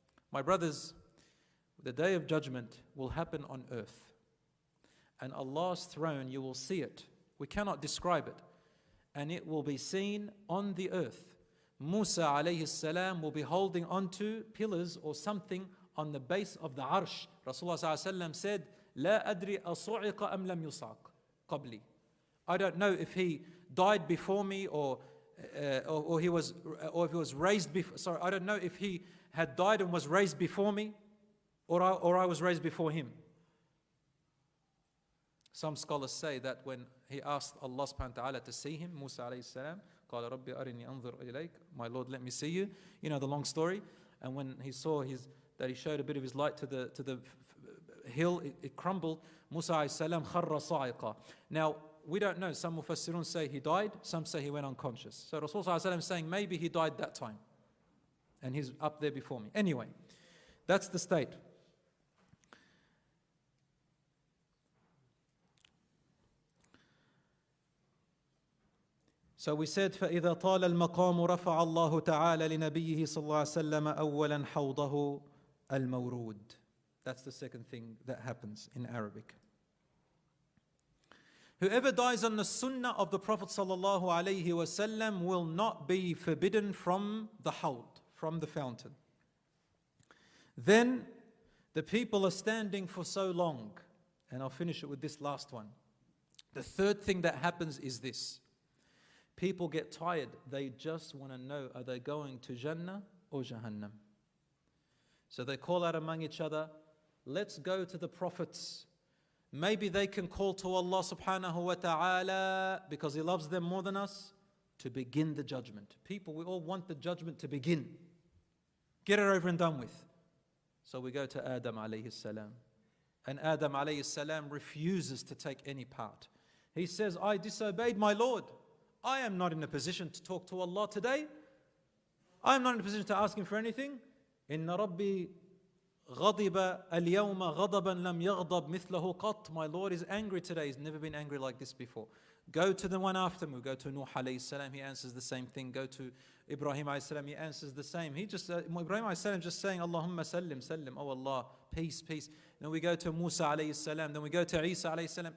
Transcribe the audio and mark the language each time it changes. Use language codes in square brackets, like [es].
[en] My brothers, the day of judgment will happen on earth. And Allah's throne, you will see it. We cannot describe it. And it will be seen on the earth. Musa alayhi salam will be holding onto pillars or something on the base of the Arsh. Rasulullah sallallahu alayhi wa sallam said, [ar] لا أدري أصعق أم لم يصعق قبلي. [en] I don't know if he died before me or if he was raised before. Sorry, I don't know if he had died and was raised before me, or I was raised before him. Some scholars say that when he asked Allah subhanahu wa ta'ala to see him, Musa alayhi salam, [ar] قال ربي أرني أنظر إليك, [en] my Lord, let me see you. You know the long story. And when he saw that he showed a bit of his light to the hill, it crumbled. Musa alayhi salam [ar] kharra sa'iqa. [en] Now, we don't know. Some mufassirun say he died, some say he went unconscious. So Rasulullah is saying maybe he died that time. And he's up there before me. Anyway, that's the state. So we said, [ar] فَإِذَا طَالَ الْمَقَامُ رَفَعَ اللَّهُ تَعَالَى لِنَبِيِّهِ صلى الله عليه وسلم أولا حوضه المورود. [en] That's the second thing that happens in Arabic. Whoever dies on the sunnah of the Prophet sallallahu alaihi wasallam will not be forbidden from the hawd, from the fountain. Then the people are standing for so long, and I'll finish it with this last one. The third thing that happens is this. People get tired. They just want to know, are they going to Jannah or Jahannam? So they call out among each other, let's go to the prophets. Maybe they can call to Allah subhanahu wa ta'ala, because He loves them more than us, to begin the judgment. People, we all want the judgment to begin. Get it over and done with. So we go to Adam alayhi salam. And Adam alayhi salam refuses to take any part. He says, I disobeyed my Lord. I am not in a position to talk to Allah today. I am not in a position to ask Him for anything. [ar] Inna Rabbi غضب اليوم غضبا لم يغضب مثله قط. [en] My Lord is angry today. He's never been angry like this before. Go to the one after me. Go to Nuh alayhi salam. He answers the same thing. Go to Ibrahim alayhi salam. He answers the same. Ibrahim alayhi salam just saying, [ar] Allahumma sallim, sallim. [en] Oh Allah, peace, peace. Then we go to Musa alayhi salam. Then we go to Isa alayhi salam.